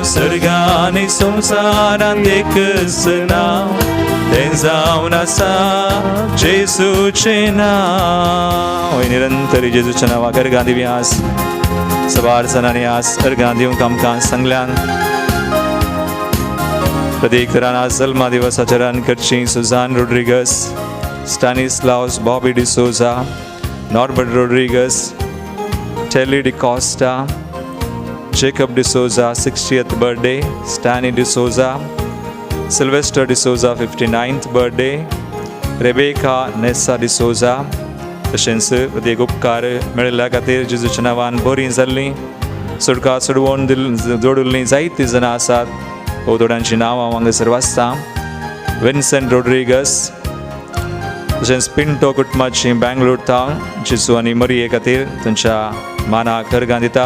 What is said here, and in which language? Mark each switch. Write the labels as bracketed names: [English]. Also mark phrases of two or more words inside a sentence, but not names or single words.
[Konkani] सर्ग आनी संवसारांत एकच नांव तें जावन आसा जेजूचें नांव. निरंतरी जेजूच्या नांवाक अर्गां दिवया. सवार जाणांनी आज अर्गां दिवंक आमकां सांगल्यान प्रत्येक तरान आज जल्मा दिवसाचें रान करची. सुजान रोड्रिगस, Stanislaus Bobby D'Souza, Norbert Rodriguez, Telly DeCosta, Jacob D'Souza [English] 60th birthday, [Konkani] Stanley D'Souza, Sylvester D'Souza [English] 59th birthday, [Konkani] Rebecca Nessa D'Souza. तशेंच प्रत्येक उपकार मेळिल्ल्या खातीर जेजूच्या नांवान बरीं जाल्लीं. सुटका सोडवून जोडिल्लीं जायतीं जाणां आसात. हो थोड्यांची नांवां हांव हांगासर वाचता. विन्सेंट रोड्रिगस, तशेंच पिंटो कुटुंबाची बँगलोर टावन जेजू आनी मरिये खातीर तांच्या मानाक अर्गां दितात.